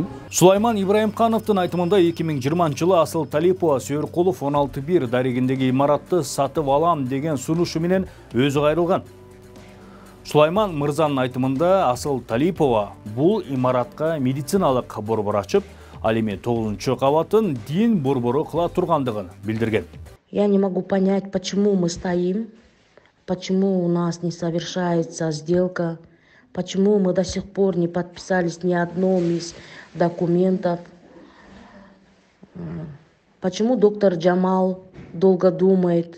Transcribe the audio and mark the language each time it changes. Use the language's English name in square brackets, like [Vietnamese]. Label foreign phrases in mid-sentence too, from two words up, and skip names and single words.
[Kyrgyz] Сулайман Ибраимкановдун айтымында 2020-жылы Асыл Талипова Сүйөркулов 16-1 дарегиндеги имаратты сатып алам деген сунушу менен өзү кайрылган. Сулайман мырзанын айтымында Асыл Талипова бул имаратка медициналык борбор ачып, ал эми 9-кабатын дин борбору кыла тургандыгын билдирген. [Russian] Я не могу понять, почему мы стоим, почему у нас не совершается сделка, почему мы до сих пор не подписались ни одном из документов, почему доктор Джамал долго думает.